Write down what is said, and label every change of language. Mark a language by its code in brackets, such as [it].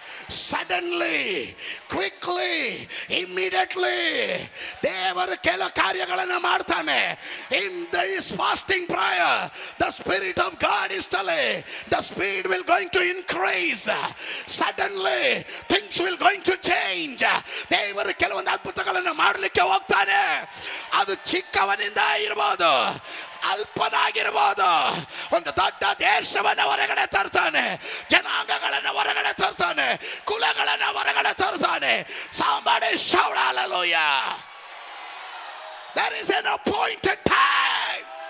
[en] suddenly, quickly, immediately [kn] ದೇವರು ಕೆಲವು ಕಾರ್ಯಗಳನ್ನು ಮಾಡ್ತಾನೆ. [en] In this fasting prayer the spirit of God is telling the speed will going to increase. Suddenly things will going to change. [kn] ದೇವರು ಕೆಲವೊಂದು ಅದ್ಭುತಗಳನ್ನು ಮಾಡಲಿಕ್ಕೆ ಹೋಗ್ತಾನೆ. ಅದು ಚಿಕ್ಕವನಿಂದ ಇರಬಹುದು, ಅಲ್ಪನಾಗಿರ್ಬೋದು. ಒಂದು ದೊಡ್ಡ ದೇಶವನ್ನು ಹೊರಗಡೆ ತರ್ತಾನೆ, ಜನಾಂಗಗಳನ್ನು ಹೊರಗಡೆ ತರ್ತಾನೆ, ಕುಲಗಳನ್ನು ಹೊರಗಡೆ ತರ್ತಾನೆ. [en] Somebody shout hallelujah. There is an appointed time.